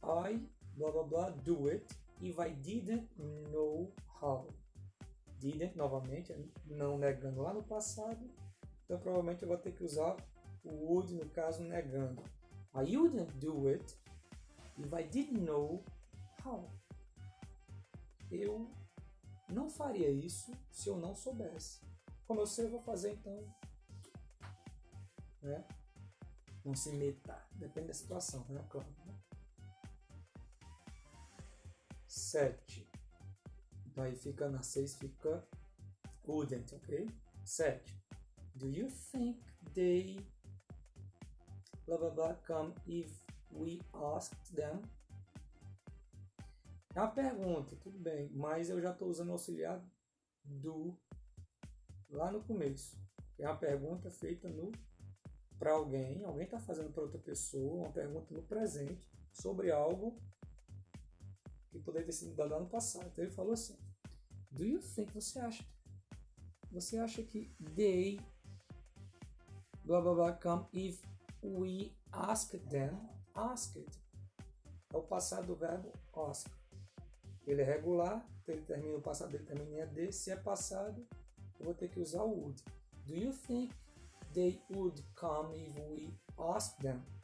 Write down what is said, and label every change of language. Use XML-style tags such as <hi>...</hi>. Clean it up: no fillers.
<en>I, blá blá blá, do it if I didn't know how.</en> <pt>Didn't, novamente, não negando lá no passado. Então, provavelmente eu vou ter que usar o would, no caso, negando.</pt> <en>I wouldn't do it if I didn't know how.</en> <pt>Eu não faria isso se eu não soubesse. Como eu sei, eu vou fazer, então, né? Não se meta. Depende da situação, né? Claro. 7. Então aí fica na 6, fica wouldn't, ok? 7.</pt> <en>Do you think they blah blah blah come if we asked them?</en> <pt>É uma pergunta, tudo bem, mas eu já estou usando o auxiliar do lá no começo. É uma pergunta feita para alguém está fazendo para outra pessoa, uma pergunta no presente sobre algo que poderia ter sido dado lá no passado. Então ele falou assim:</pt> <en>do you think,</en> <pt>você acha que</pt> <en>they blah blah blah come if we ask them?</en> <pt>Asked é o passado do verbo ask. Ele é regular, então ele termina o passado, ele termina em AD. Se é passado, eu vou ter que usar o would.</pt> <en>Do you think they would come if we ask them?</en>